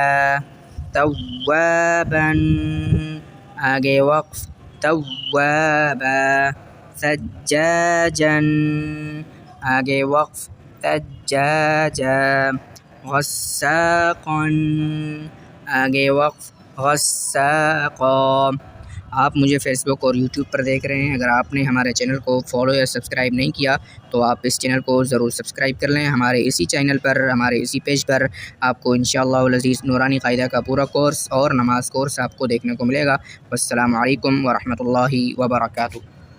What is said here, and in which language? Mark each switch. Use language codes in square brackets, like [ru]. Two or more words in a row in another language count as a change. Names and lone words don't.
[ar] तव्वाबन, [hi] आगे वक़्फ़ [ar] तव्वाबा। सज्जाजन, [hi] आगे वक़्फ़ [ar] सज्जाजा। गस्साक़न, [hi] आगे वक़्फ़ [ar] गस्साक़ा। [hi] आप मुझे फ़ेसबुक और यूट्यूब पर देख रहे हैं। अगर आपने हमारे चैनल को फॉलो या सब्सक्राइब नहीं किया तो आप इस चैनल को ज़रूर सब्सक्राइब कर लें। हमारे इसी चैनल पर, हमारे इसी पेज पर आपको इंशाअल्लाह अज़ीज़ नूरानी क़ायदा का पूरा कोर्स और नमाज़ कोर्स आपको देखने को मिलेगा। [ar] والسلام عليكم ورحمة الله وبركاته.